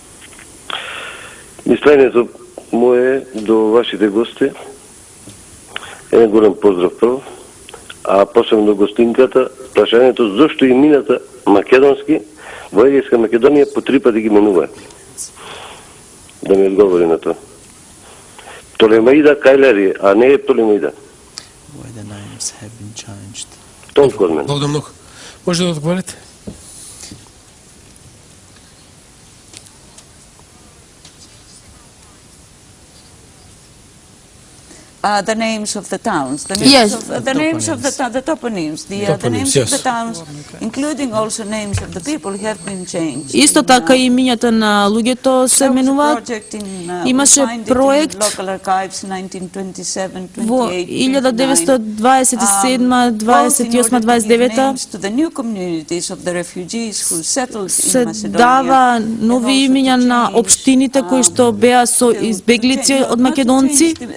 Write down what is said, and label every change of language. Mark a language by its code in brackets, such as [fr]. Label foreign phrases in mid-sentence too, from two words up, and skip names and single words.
[mk] Мислењето мое до вашите гости е голем поздрав прв, а посебно гостинката, прашањето зошто и мината македонски во Егејска Македонија по 3 пати ги менува. Да ми одговори на тоа. Толемаида Кајлери, а не е Толемаида. [en] Why the names have been changed. [mk] Толку од мене. Благодарам многу. Може да одговорите? [en] The names of the towns, the names of the toponyms, the names of the towns, including also names of the people, have been changed. [mk] Исто така и имињата на луѓето се менуваат. Имаше проект во 1927, 28, 29 се дава нови имиња на општините кои што беа со избеглици од македонци.